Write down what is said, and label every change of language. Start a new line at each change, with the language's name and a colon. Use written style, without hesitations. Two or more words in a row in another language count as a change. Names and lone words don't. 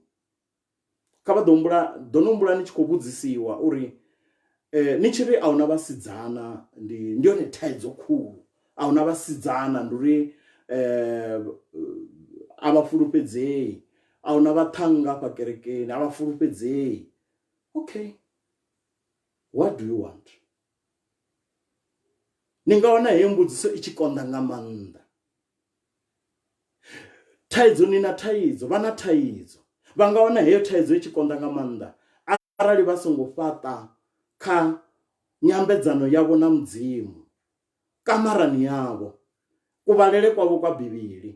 Venda: Kha vha ḓo nombula ni tshi khou vhudzisiwa uri ni tshi ri a huna vhasidzana, ndi yone thaidzo khulu. A huna vhasidzana ndi uri a vha fulufhedzei, a huna vhaṱhanga hafha kerekeni, a vha fulufhedzei.
English: Okay, what do you want?
Venda: Ni nga wana heyo mbudziso i tshi konḓa nga maanḓa. Thaidzo ni na thaidzo, vha na thaidzo, vha nga wana heyo thaidzo i tshi konḓa nga maanḓa arali vha songo fhaṱa kha nyambedzano yavho na mudzimu, kamarani yavho, kuvhalele kwavho kwa Bivhili.